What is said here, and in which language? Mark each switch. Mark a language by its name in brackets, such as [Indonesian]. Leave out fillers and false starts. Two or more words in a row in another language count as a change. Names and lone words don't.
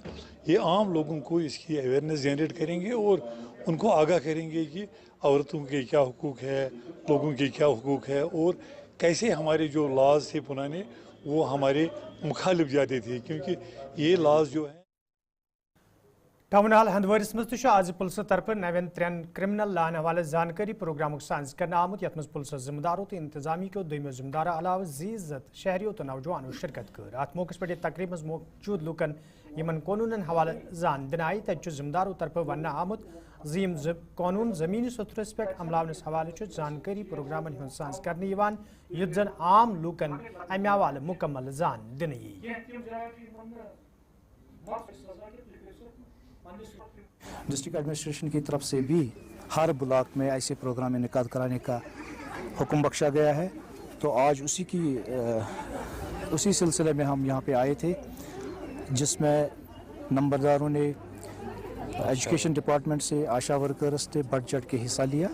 [Hindi] ये आम लोगों को इसकी [English] awareness generate [Hindi] करेंगे और उनको आगाह करेंगे कि औरतों के क्या हुकूक है, लोगों के क्या हुकूक है और कैसे हमारे जो लॉज थे पुराने वो हमारे मुखालिफ जाते थे, क्योंकि ये लॉज जो है। [Kashmiri] टाउन हाल हंदवारिस मज आज पुलिस तरफ नवें 3 क्रिमिनल लान हवाले जानकारी प्रोग्राम साज कर आमुत, यथ पुलिस जिम्मेदारों तो इंतजामी के दोमो जिम्मेदार अलावा जीजत शहरियों तो नौजवानों शिरकत कर। अत मौके पे तकरीब मौजूद लूकन यमन कानून हवाले जान दिन आई, तब जिम्मेदारों तरफ वन आमुत जीम कानून जमीनी सतरस पे अमलावनस हवाले जानकारी प्रोग्राम साज कर युद्ध जन आम लूकन अमे हवाले मुकम्मल जान दिन [English] district administration [Hindi] की तरफ से भी हर ब्लॉक में ऐसे प्रोग्राम इनेकाद कराने का हुक्म बख्शा गया है। तो आज उसी सिलसिले में हम यहाँ पे आए थे, जिसमें नंबरदारों ने [English] education department [Hindi] से, आशा वर्कर्स से बढ़ चढ़ के हिस्सा लिया।